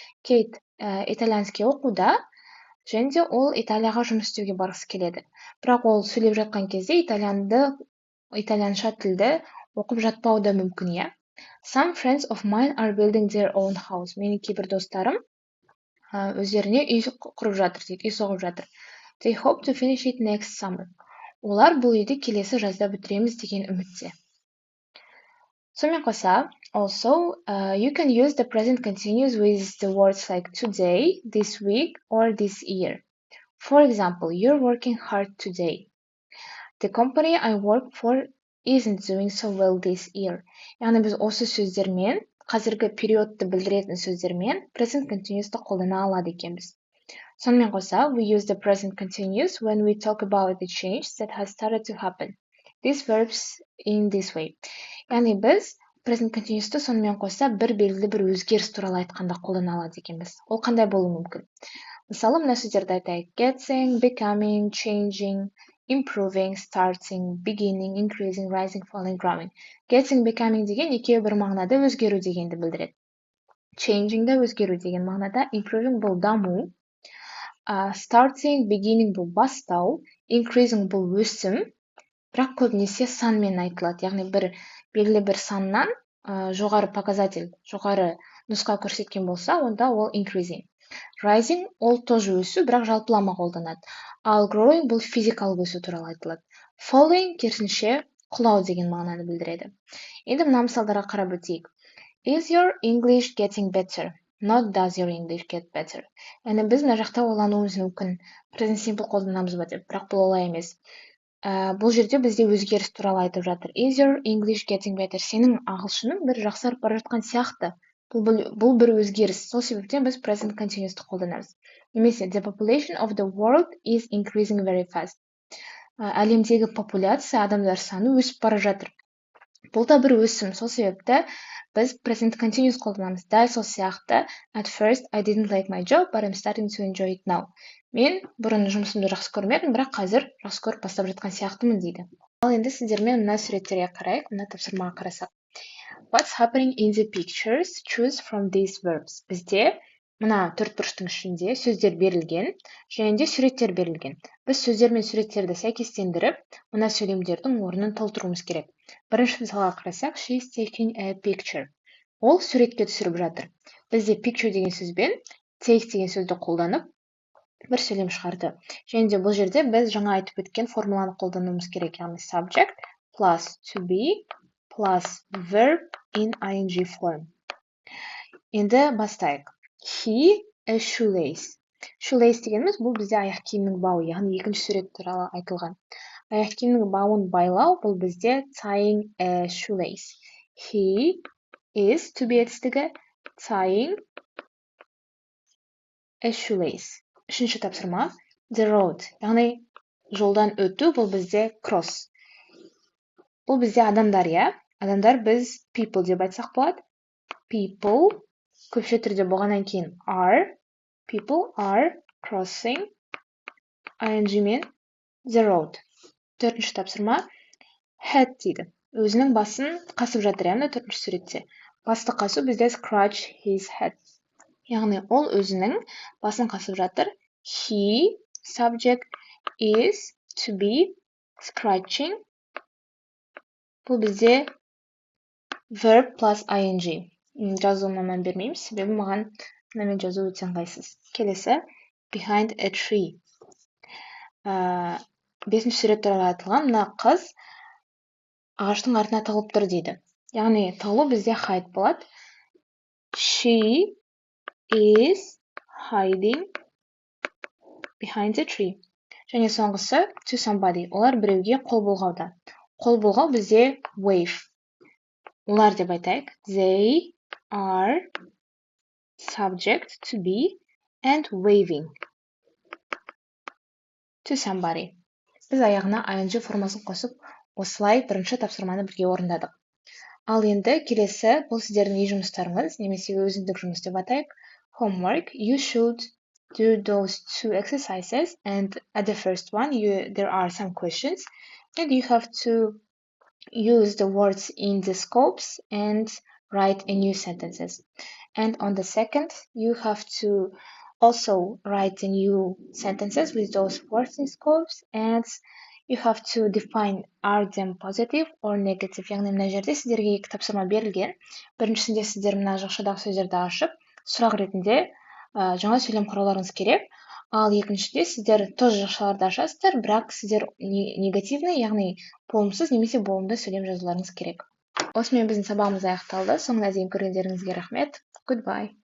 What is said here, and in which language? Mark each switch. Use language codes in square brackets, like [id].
[kk] Kate итальянский оқуда, және де ол Италияға жұмыс істеуге барғысы келеді. Бірақ ол сөйлеп жатқан кезде итальянша тілді оқып жатпауы да мүмкін, иә. [en] Some friends of mine are building their own house. [kk] Менің кейбір достарым өздеріне үй құрып жатыр дейді, үй соғып жатыр. [en] They hope to finish it next summer. [kk] Олар бұл үйді келесі жазда бітіреміз деген үмітте. Сонымен қоса, [en] also, you can use the present continuous with the words like today, this week, or this year. For example, you're working hard today. The company I work for isn't doing so well this year. [kk] Яғни біз осы сөздермен, қазіргі периодты білдіретін сөздермен present continuous'ты қолдана алады екенбіз. Сонымен қоса, [en] we use the present continuous when we talk about the change that has started to happen. These verbs in this way. [kk] Яғни біз present continuous'ты сонымен қоса бір белгілі бір өзгеріс туралы айтқанда қолдана алады екенбіз. Ол қандай болуы мүмкін? Мысалы, мына сөздерді айтайық: [en] getting, becoming, changing, improving, starting, beginning, increasing, rising, falling, growing. [kk] Getting, becoming деген екеуі бір мағынада өзгеру дегенді білдіреді. Changing да өзгеру деген мағынада, improving бұл даму, starting, beginning бұл бастау, increasing бұл өсім, бірақ көбінесе санмен айтылады. Яғни бір белгілі бір саннан жоғары показатель, жоғары нұсқа көрсеткен болса, онда ол increasing. Rising ол тоже өсу, бірақ жалпылама қолданады. Ал growing бұл физикалық өсу туралы айтылады. Falling керісінше құлау деген мағынаны білдіреді. Енді мына мысалдарға қарап өтейік. [en] Is your English getting better? Not does your English get better. [kk] Яғни біз мына жақта ойлануымыз мүмкін. Present simple қолданамыз ба деп, бірақ бұл олай емес. Бұл жерде бізде өзгеріс туралы айтып жатыр. Is your English getting better? Сенің ағылшының бір жақсарып бара жатқан сияқты. Бұл бір өзгеріс. Сол себептен біз present continuous'ты қолданамыз. Немесе [en] the population of the world is increasing very fast. [kk] Әлемдегі популяция, адамдар саны өсіп бара жатыр. Бұл да бір өсім. Сол себепті біз present continuous қолданамыз. Дәл сол сияқты [en] at first I didn't like my job, but I'm starting to enjoy it now. [kk] Мен бұрын жұмысымды жақсы көрмедім, бірақ қазір жақсы көріп бастап жатқан сияқтымын дейді. Ал енді сіздермен мына суреттерге қарайық, мына тапсырмаға қарасақ. [en] What's happening in the pictures? Choose from these verbs. [kk] Бізде мына төрт бұрыштың ішінде сөздер берілген, және де суреттер берілген. Біз сөздер мен суреттерді сәйкестендіріп, мына сөйлемдердің орнын толтыруымыз керек. Бірінші мысалға қарасақ, [en] she's taking a picture. [kk] Ол суретке түсіріп жатыр. Бізде picture деген сөзбен take деген сөзді қолданып, бір сөйлем шығарды. Және де бұл жерде біз жаңа айтып өткен формуланы қолдануымыз керек, яғни [en] subject plus to be plus verb in ing form. [kk] Енді бастайық. [en] He a shoelace. [kk] Shoelace дегеніміз бұл бізде аяқ киімнің бауы, яғни екінші сурет туралы айтылған. Аяқ киімнің бауын байлау бұл бізде [en] tying a shoelace. He is to be етістігі tying a shoelace. [kk] Үшінші тапсырма [en] the road, [kk] яғни жолдан өту бұл бізде cross. Бұл бізде адамдар, я? Адамдар біз people деп айтсақ болады. People көпше түрде болғаннан кейін are. [en] People are crossing ing мен the road. [kk] Төртінші тапсырма head дейді. Өзінің басын қасып жатыр, яғни төртінші суретте. Басты қасу бізде [en] scratch his head. [kk] Яғни ол өзінің басын қасып жатыр. [en] He, subject, is to be scratching. [kk] Бұл бізде [en] verb plus ing. [kk] Жазуыма мән бермеймін, себебі маған мынамен жазу өте ыңғайсыз. Келесі [en] behind a tree. [kk] Бесінші сурет туралы айтылған, мына қыз ағаштың артына тығылып тұр дейді. Яғни тығылу бізде hide болады. [en] She is hiding behind a tree. [kk] Және соңғысы [en] to somebody. [kk] Олар біреуге қол бұлғауда. Қол бұлғау бізде wave. Олар деп айтайық. [en] They are subject to be and waving to somebody. [kk] Біз аяғына ing формасын қосып, осылай бірінші тапсырманы бірге орындадық. Ал енді келесі бұл сіздердің үй жұмыстарыңыз, немесе өзіндік жұмыс деп атайық. [en] Homework. You should do those two exercises, and at the first one there are some questions, and you have to use the words in the scopes and write a new sentences. And on the second, you have to also write the new sentences with those words in scopes, and you have to define are them positive or negative. [kk] Яғни мына жерде сіздерге екі тапсырма берілген. Біріншісінде сіздер мына жақшадағы сөздерді ашып, сұрақ ретінде жаңа сөйлем құрауларыңыз керек. Ал екіншіде сіздер тоже жақшаларды ашасыздар, бірақ сіздер негативный, яғни болымсыз немесе болымды сөйлем жазуларыңыз керек. Осымен біздің сабағымыз аяқталды. Соңына дейін көргендеріңізге рахмет. Goodbye.